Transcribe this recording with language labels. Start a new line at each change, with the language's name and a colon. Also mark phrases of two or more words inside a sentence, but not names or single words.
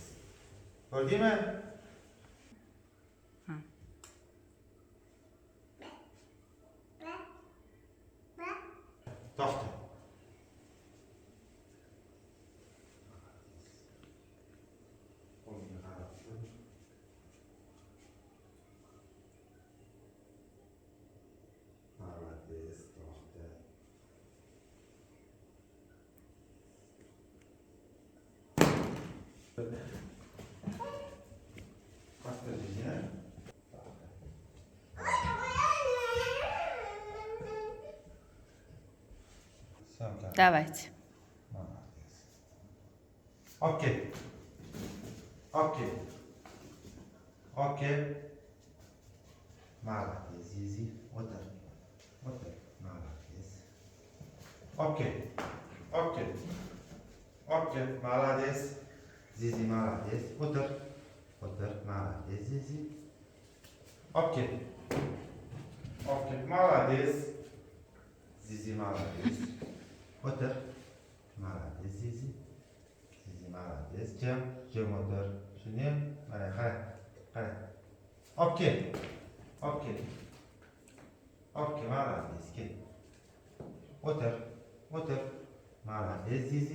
Uzbek: Ko'rdingmi? To'xta. Qo'lga qarab tur. Молодец, to'xta.
Russian: Посторожнее. Давайте. Молодец. Окей. Окей. Окей. Молодец,
Uzbek: Zizi. O'tir. O'tir.
Russian: Молодец. Окей. Окей. Окей. Молодец. Zizi, молодец.
Uzbek: O'tir. O'tir.
Russian: Молодец, Zizi. Окей. Окей. Молодец. Zizi, молодец.
Uzbek: O'tir.
Russian: Молодец, Zizi. Zizi, молодец.
Uzbek: Jim o'tir. Shuni mana qara.
Russian: Okey. Okey. Okey, молодец. Kel.
Uzbek: O'tir. O'tir. Молодец, Zizi.